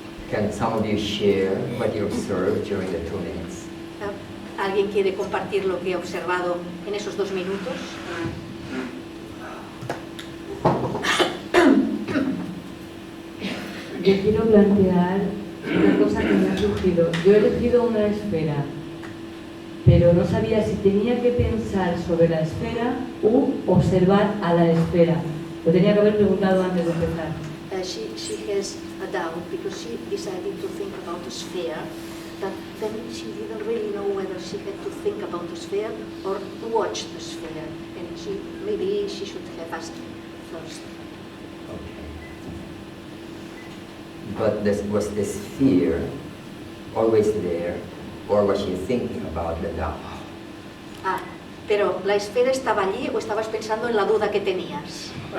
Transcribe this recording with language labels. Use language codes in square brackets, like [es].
[en] Can some of you share what you observed during the 2 minutes? [es] ¿Alguien quiere compartir lo que ha observado en esos 2 minutos? Yo quiero plantear una cosa que me ha surgido. Yo he elegido una esfera, pero no sabía si tenía que pensar sobre la esfera u observar a la esfera. Lo tenía que haber preguntado antes de empezar. [en] She has a doubt because she decided to think about the sphere, but then she didn't really know whether she had to think about the sphere or watch the sphere, and maybe she should have asked first. Okay. But was the sphere always there, or was she thinking about the doubt? [es] Ah, pero ¿la esfera estaba allí o estabas pensando en la duda que tenías?